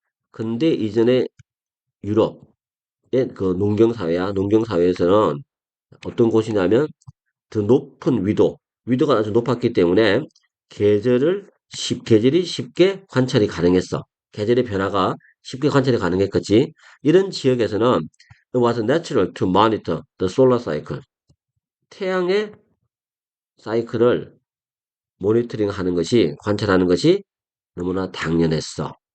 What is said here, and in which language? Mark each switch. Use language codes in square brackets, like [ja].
[ko] 근대 이전의 유럽의 그 농경사회야. 농경사회에서는 어떤 곳이냐면 더 높은 위도가 아주 높았기 때문에 계절이 쉽게 관찰이 가능했어. 계절의 변화가 쉽게 관찰이 가능했겠지. 이런 지역에서는 [en] it was natural to monitor the solar cycle. [ko] 태양의 사이클을 모니터링 하는 것이, 관찰하는 것이 너무나 당연했어.